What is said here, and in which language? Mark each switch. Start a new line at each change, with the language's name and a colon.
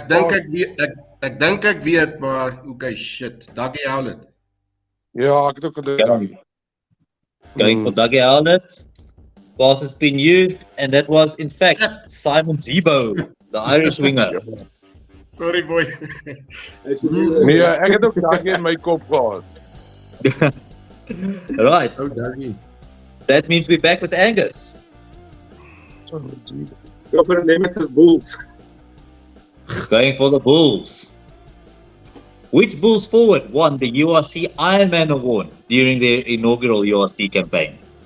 Afrikaans: Ek dink
English: pass.
Afrikaans: ek dink ek weet, maar okay, shit. Dougie Howlett. Ja, ek het ook gedink.
English: Going for Dougie Howlett. Pass has been used, and that was, in fact, Simon Zebo, the Irish winger. Sorry boy.
Afrikaans: Nee, ek het ook daai in my kop gehad.
English: Right, Oh, Dougie. that means we're back with Angus. Go for the Nemesis Bulls. Going for the Bulls. Which Bulls forward won the URC Ironman Award during their inaugural URC campaign?